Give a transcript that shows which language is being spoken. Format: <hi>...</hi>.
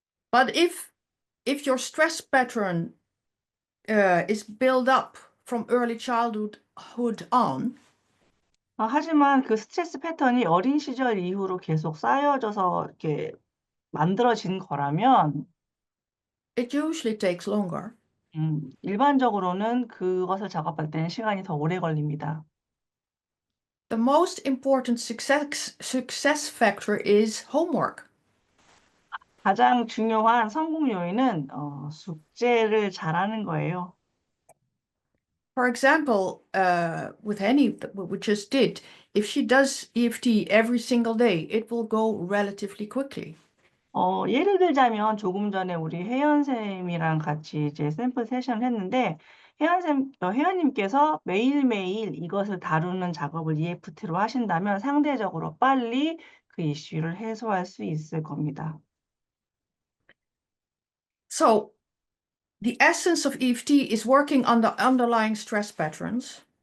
<en>But if your stress pattern is built up from early childhood on,</en> <ko>하지만 그 스트레스 패턴이 어린 시절 이후로 계속 쌓여져서 이렇게 만들어진 거라면</ko> <en>it usually takes longer.</en> <ko>일반적으로는 그것을 작업할 때는 시간이 더 오래 걸립니다.</ko> <en>The most important success factor is homework.</en> <ko>가장 중요한 성공 요인은 숙제를 잘하는 거예요.</ko> <en>For example, with Henny, that we just did, if she does EFT every single day, it will go relatively quickly.</en> <ko>예를 들자면 조금 전에 우리 혜연 쌤이랑 같이 이제 샘플 세션을 했는데 혜연님께서 매일매일 이것을 다루는 작업을 EFT로 하신다면 상대적으로 빨리 그 이슈를 해소할 수 있을 겁니다.</ko> <en>So, the essence of EFT is working on the underlying stress patterns.</en>